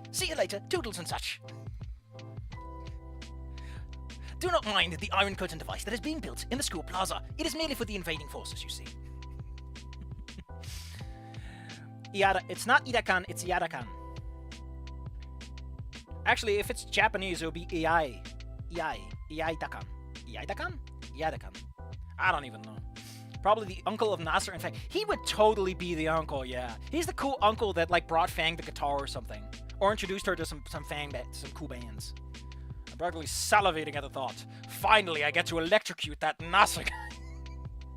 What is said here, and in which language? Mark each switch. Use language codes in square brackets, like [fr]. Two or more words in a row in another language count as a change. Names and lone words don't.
[en] See you later, toodles and such. Do not mind the iron curtain device that is being built in the school plaza. It is merely for the invading forces, you see. It's not Irakan, it's Yarakan. Actually, if it's Japanese, it would be Iai. Iai-dakan. Iai-dakan? Iai-dakan. I don't even know. Probably the uncle of Nasser and Fang. He would totally be the uncle, yeah. He's the cool uncle that, like, brought Fang the guitar or something. Or introduced her to some cool bands. I'm practically salivating at the thought. Finally, I get to electrocute that Nasser guy.